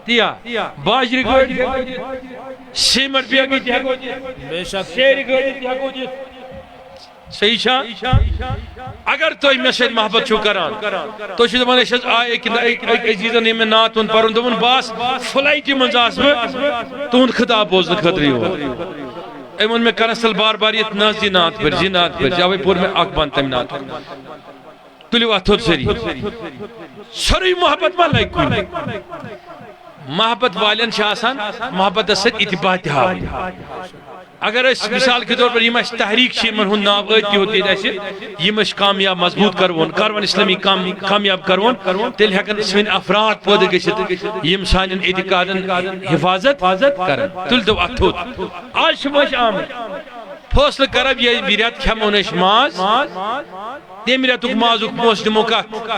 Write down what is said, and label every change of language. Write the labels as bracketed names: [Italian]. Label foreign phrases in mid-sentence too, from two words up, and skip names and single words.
[Kashmiri] تِیا باجرِ گٲڑۍ تہِ ہٮ۪کو دِتھ سیٖمنٹ بیگہٕ تہِ ہٮ۪کو دِتھ سیرِ گٲڑۍ تہِ ہٮ۪کو دِتھ صحیح چھا اگر تُہۍ مےٚ سۭتۍ محبت چھِو کران تُہۍ چھِو دپان أسۍ حظ آے أکۍ عزیٖزن ییٚمۍ مےٚ نعت ووٚن پرُن دوٚپُن بہٕ آسہٕ فلایٹہِ منٛز آسہٕ بہٕ تُہُنٛد خطاب بوزنہٕ خٲطرٕ یور أمۍ ووٚن مےٚ کنسل بار بار یتھ نہ حظ یہِ نعت پٔرۍ اوے پوٚر مےٚ اکھ بند تمہِ نعتُک تُلِو اتھ تھوٚد سٲری سورُے محبت ما لگہِ کُنہِ محبت والٮ۪ن چھِ آسان محبتس سۭتۍ اتباع تہِ ہاوٕنۍ اگر أسۍ [Urdu] مثال کے طور پر [Kashmiri] یِم اَسہِ تحریٖک چھِ یِمن ہُنٛد ناو ٲدۍ تہِ ہوت ییٚتہِ اَسہِ یِم أسۍ کامیاب مضبوٗط کروون اسلامی کامیاب کروون تیٚلہِ ہٮ۪کن سٲنۍ افراد پٲدٕ گٔژھِتھ یِم سانٮ۪ن اعتقادن حفاظت کرن تُلۍ تو اتھ تھوٚد آز چھِ أسۍ آمٕتۍ فٲصلہٕ کرب ییٚمہِ رٮ۪تہٕ کھٮ۪مو نہٕ أسۍ ماز تمہِ رٮ۪تُک مازُک پونٛسہٕ دِمو کتھ